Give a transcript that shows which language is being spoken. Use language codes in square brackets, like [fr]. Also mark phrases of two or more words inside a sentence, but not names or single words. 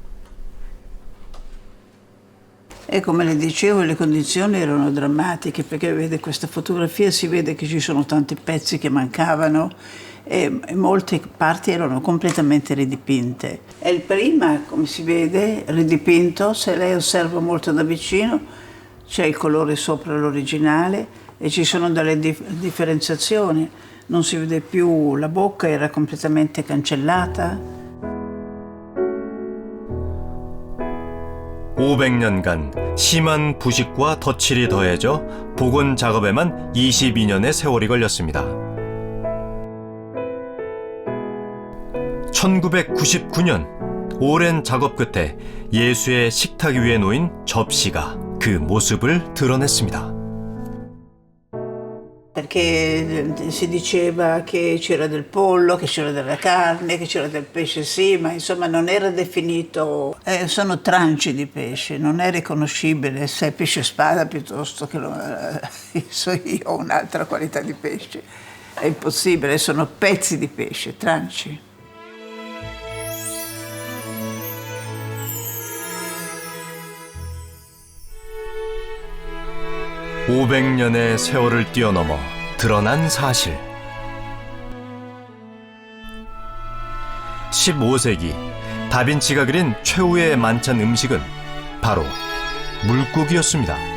[it] E come le dicevo, le condizioni erano drammatiche perché vede questa fotografia, si vede che ci sono tanti pezzi che mancavano e molte parti erano completamente ridipinte. E il prima, come si vede, ridipinto, se lei osserva molto da vicino, c'è il colore sopra l'originale e ci sono delle differenziazioni. Non si vede più, la bocca era completamente cancellata. [ko] 500년간 심한 부식과 덧칠이 더해져 복원 작업에만 22년의 세월이 걸렸습니다. 1999년 오랜 작업 끝에 예수의 식탁 위에 놓인 접시가 그 모습을 드러냈습니다. [it] Perché si diceva che c'era del pollo, che c'era della carne, che c'era del pesce, sì, ma insomma non era definito. Sono tranci di pesce, non è riconoscibile se è pesce spada piuttosto che so io un'altra qualità di pesce. È impossibile, sono pezzi di pesce, tranci. [ko] (500년의) 세월을 뛰어넘어 드러난 사실. 15세기 다빈치가 그린 최후의 만찬 음식은 바로 물고기였습니다.